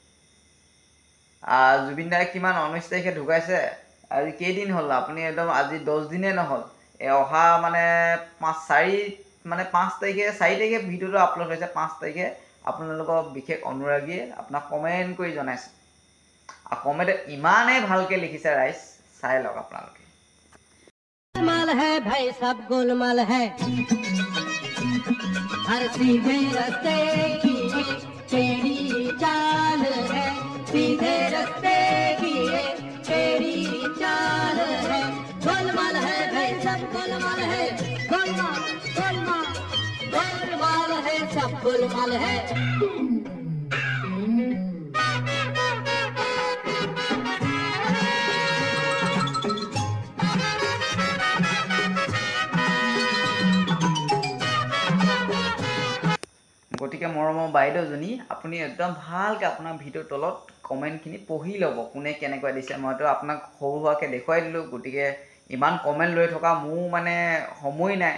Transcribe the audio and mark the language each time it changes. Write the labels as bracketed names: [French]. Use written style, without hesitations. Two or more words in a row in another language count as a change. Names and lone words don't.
[Assamese] জুবিনদাই কিমান 19 তাৰিখে ঢুকাইছে আজি কেইদিন হ'ল আপুনি একদম আজি 10 দিনেই নহ'ল অহা মানে 5 তাৰিখে ভিডিঅ'টো আপলোড হৈছে 5 তাৰিখে আপোনালোকৰ বিশেষ অনুৰাগীয়ে আপোনাক কমেণ্ট কৰি জনাইছে আৰু কমেণ্টত ইমানেই ভালকৈ লিখিছে ৰাইজ চাই লওক আপোনালোকে [Hindi] गोलमाल है भाई सब गोलमाल है हर सीधे रास्ते की तेरी चाल है सीधे रास्ते की तेरी चाल है गोलमाल है भाई सब गोलमाल है गोलमाल गोलमाल गोलमाल है सब गोलमाल है [Assamese] গতিকে মৰমৰ বাইদেউজনী আপুনি একদম ভালকৈ আপোনাৰ ভিডিঅ'ৰ তলত কমেণ্টখিনি পঢ়ি ল'ব কোনে কেনেকৈ দিছে মইতো আপোনাক সৰু হোৱাকৈ দেখুৱাই দিলোঁ গতিকে ইমান কমেণ্ট লৈ থকা মোৰ মানে সময় নাই।